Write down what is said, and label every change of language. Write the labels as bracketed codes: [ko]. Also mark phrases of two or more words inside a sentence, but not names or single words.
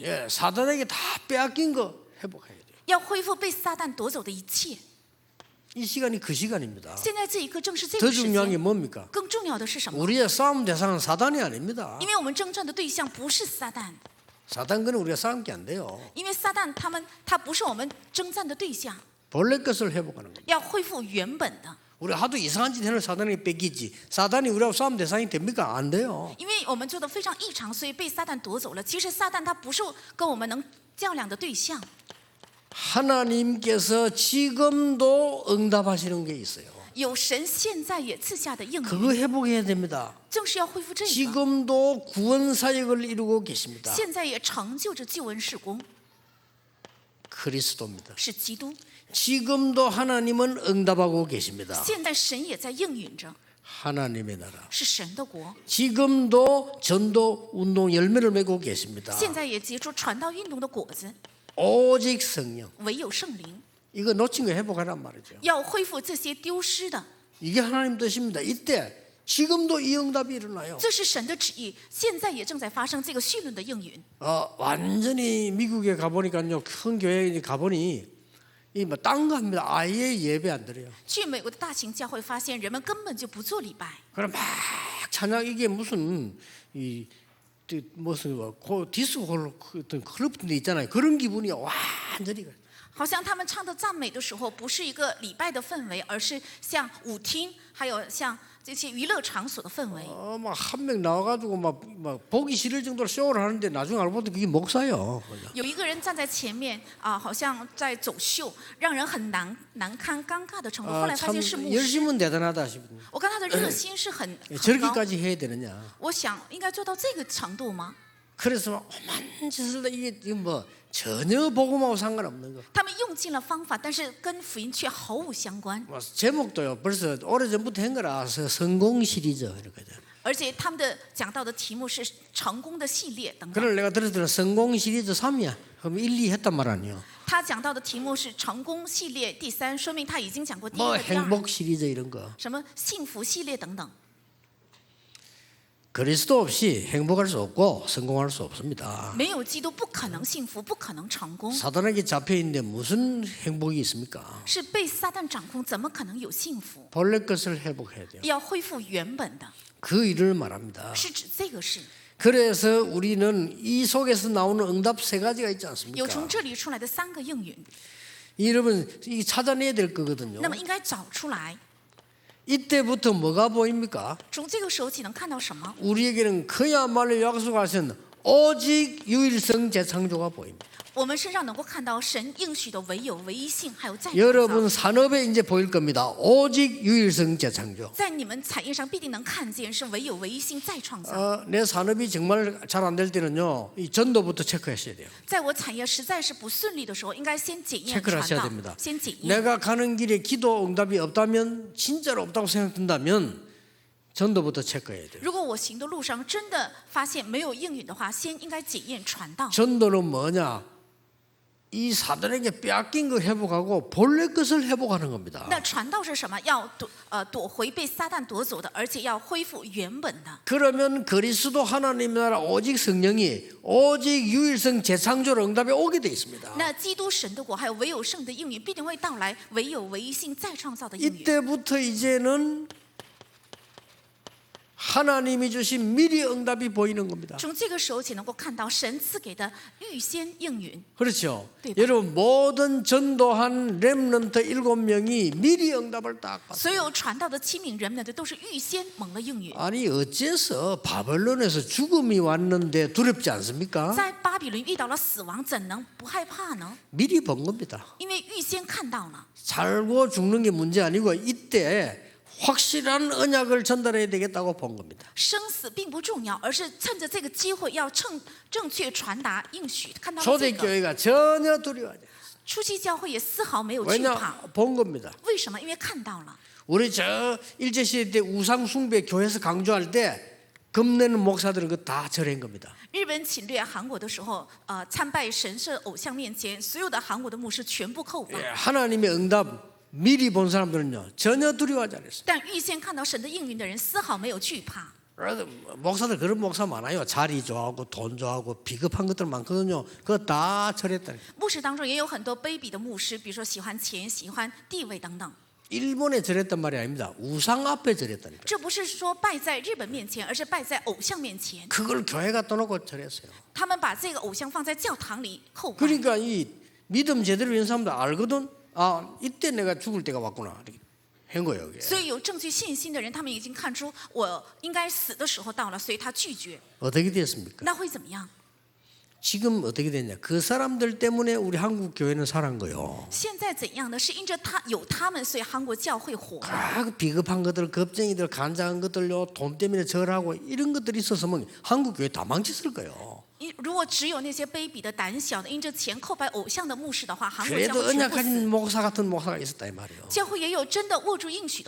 [ko] 예, 사단에게 다 빼앗긴 거 회복해야 돼요. [zh] 要恢复被撒旦夺走的一切。 [ko] 이 시간이 그 시간입니다. [zh] 现在这一刻正是这 [ko] 더 [zh] 个时 [ko] 중요한 게 [zh] 间。 [ko] 뭡니까? [zh] 更重要的是什么？ [ko] 우리의 싸움 대상은 사단이 아닙니다. [zh] 因为我们征战的对象不是撒旦， [ko] 사단과는 우리가 싸움 게 안 돼요. [zh] 因为撒旦他不是我们征战的对象， [ko] 본래 것을 회복하는 겁니다. [zh] 要恢复原本的。 [ko] 우리 하도 이상한 짓 해는 사단에게 뺏기지. 사단이 우리하고 싸움 대상이 됩니까? 안 돼요. [zh] 因为我们做的非常异常，所以被撒旦夺走了。其实撒旦他不是跟我们能较量的对象。 [ko] 하나님께서 지금도 응답하시는 게 있어요. [zh] 有神现在也赐下的应 [ko] 그거 [zh] 允， [ko] 회복해야 됩니다. [zh] 正是要恢复这个。 [ko] 지금도 구원 사역을 이루고 계십니다. [zh] 现在也成就着救恩事工， [ko] 그리스도입니다. [zh] 是基督。 [ko] 지금도 하나님은 응답하고 계십니다. [zh] 现在神也在应允着， [ko] 하나님의 나라. [zh] 是神的国。 [ko] 지금도 전도 운동 열매를 맺고 계십니다. [zh] 现在也结出传道运动的果子， [ko] 오직 성령. [zh] 唯有圣灵。 [ko] 이거 놓친 거 회복하란 말이죠. [zh] 要恢复这些丢失的， [ko] 이게 하나님 뜻입니다. 이때 지금도 이 응답이 일어나요. [zh] 这是神的旨意。现在也正在发生这个绪论的应允。 [ko] 완전히 미국에 가보니까요. 큰 교회에 가보니 딴 거 합니다. 아예 예배 안 드려요. [zh] 去美国的大型教会发现，人们根本就不做礼拜， [ko] 그럼 막 찬양 이게 무슨 무슨 디스코 어떤 클럽 같은 데 있잖아요. 그런 기분이 완전히. [zh] 好像他们唱的赞美的时候，不是一个礼拜的氛围，而是像舞厅，还有像这些娱乐场所的氛围。 [ko] 막 한 명 나와가지고 막 보기 싫을 정도로 쇼를 하는데 나중에 알고 보니 그게 목사요. [zh] 有一个人站在前面啊，好像在走秀，让人很难堪、尴尬的程度。后来发 [ko] 참 [zh] 现是牧师。 [ko] 열심은 대단하다 싶은데 [zh] 我看他的热心是很高。 [ko] 저렇게까지 해야 되느냐. [zh] 我想应该做到这个程度吗？ [ko] 그래서 오만 짓을 이게 뭐 전혀 복음하고 상관없는 거. [zh] 他们用尽了方法，但是跟福音却毫无相关。 [ko] 뭐 제목도요. 벌써 오래전부터 한 거라서 성공 시리즈 이렇게 돼. [zh] 而且他们的讲到的题目是成功的系列等等。 [ko] 그걸 내가 들을 때는 성공 시리즈 3이야. 그럼 1, 2 했단 말 아니에요. [zh] 他讲到的题目是成功系列第3，说明他已经讲过第一 [ko] 뭐 [zh] 个、第二， [ko] 행복 시리즈 이런 거. [zh] 什么幸福系列等等。 [ko] 그리스도 없이 행복할 수 없고 성공할 수 없습니다. [zh] 没有基督不可能幸福，不可能成功。 [ko] 사단에게 잡혀 있는데 무슨 행복이 있습니까? [zh] 是被撒旦掌控，怎么可能有幸福？ [ko] 본래 것을 회복해야 돼요. [zh] 要恢复原本的， [ko] 그 일을 말합니다. [zh] 是指这个事。 [ko] 그래서 우리는 이 속에서 나오는 응답 3가지가 있지 [zh] 有 [ko] 않습니까? [zh] 从这里出来的3个应允， [ko] 여러분 이 찾아내야 될 거거든요. [zh] 那么应该找出来。 [ko] 이때부터 뭐가 보입니까? [zh] 从这个时候起能看到什么？ [ko] 우리에게는 그야말로 약속하신 오직 유일성 재창조가 보입니다. [zh] 我们身上能够看到神应许的唯有、唯一性，还有再创 [ko] 여러분 [zh] 造。 [ko] 산업에 이제 보일 겁니다. 오직 유일성 재창조. [zh] 在你们产业上必定能看见是唯有、唯一性再创造。 [ko] 내 산업이 정말 잘 안 될 때는요, 이 전도부터 체크하셔야 돼요. [zh] 在我产业实在是不顺利的时候，应该先检验 [ko] 체크를 [zh] 传 [ko] 하셔야 [zh] 道 [ko] 됩니다. ， [zh] 先检验。 [ko] 내가 가는 길에 기도 응답이 없다면 진짜로 없다고 생각된다면 전도부터 체크해야 돼요. [zh] 如果我行的路上真的发现没有应允的话，先应该检验传道。 [ko] 전도는 뭐냐? 이 사단에게 빼앗긴 거 회복하고 본래 것을 회복하는 겁니다. [zh] 那传道是什么？要夺回被撒旦夺走的，而且要恢复原本的。 [ko] 그러면 그리스도 하나님 나라 오직 성령이 오직 유일성 재창조로 응답에 오게 돼 있습니다. [zh] 那基督神的国还有唯有圣的应允必定会到来，唯有唯一性再创造的应允。 [ko] 이때부터 이제는 하나님이 주신 미리 응답이 보이는 겁니다. [zh] 从这个时候起，能够看到神赐给的预先应允。 [ko] 그렇죠. 네, 봐. 여러분 모든 전도한 렘넌트 7명이 미리 응답을 딱 받았어요. [zh] 所有传道的7名人们的都是预先蒙了应允。 [ko] 아니 어째서 바벨론에서 죽음이 왔는데 두렵지 않습니까? [zh] 在巴比伦遇到了死亡，怎能不害怕呢？ [ko] 미리 본 겁니다. [zh] 因为预先看到了。 [ko] 살고 죽는 게 문제 아니고 이때 확실한 언약을 전달해야 되겠다고 본 겁니다. [zh] 生死并不重要，而是趁着这个机会要正确传达应许。看到了这个， [ko] 초대교회가 전혀 두려워하지 않아요. [zh] 初期教会也丝毫没有惧 [ko] 왜냐 [zh] 怕。 [ko] 본 겁니다. [zh] 为什么？因为看到了。 [ko] 우리 저 일제시대 때 우상 숭배 교회에서 강조할 때 겁내는 목사들은 그 다 절한 겁니다. [zh] 日本侵略韩国的时候，参拜神社偶像面前，所有的韩国的牧师全部扣放。 [ko] 예, 하나님의 응답 미리 본 사람들은요 전혀 두려워하지 않았어요. [zh] 但预先看到神的应允的人，丝毫没有惧怕。 [ko] 그래서 목사들 그런 목사 많아요. 자리 좋아하고 돈 좋아하고 비겁한 것들 많거든요. 그거 다 절했다니. [zh] 牧师当中也有很多卑鄙的牧师，比如说喜欢钱、喜欢地位等等。 [ko] 일본에 절했단 말이 아닙니다. 우상 앞에 절했다니까. [zh] 这不是说拜在日本面前，而是拜在偶像面前。 [ko] 그걸 교회가 떠놓고 절했어요. [zh] 他们把这个偶像放在教堂里叩拜。 [ko] 그러니까 이 믿음 제대로 있는 사람들 알거든. 아 이때 내가 죽을 때가 왔구나. 이렇게 한 거예요. 이게. [zh] 所以有正确信心的人，他们已经看出我应该死的时候到了，所以他拒绝。 [ko] 어떻게 됐습니까? [zh] 那会怎么样？ [ko] 지금 어떻게 됐냐? 그 사람들 때문에 우리 한국 교회는 살한 거요. [zh] 现在怎样呢？是因着他们，所以韩国教会火了。 [ko] 아, 그 비겁한 것들, 겁쟁이들, 간장한 것들요, 돈 때문에 절하고 이런 것들이 있었으면 한국 교회 다 망쳤을 거예요. [zh] 如果只有那些卑鄙的、胆小的、因着钱叩拜偶像的牧师的话，韩国教 [ko] 그래도 [zh] 会全部 [ko] 언약 [zh] 死。 [ko] 가진 목사 같은 목사가 있었다 이 말이에요. [zh] 教会也有真的握住应许的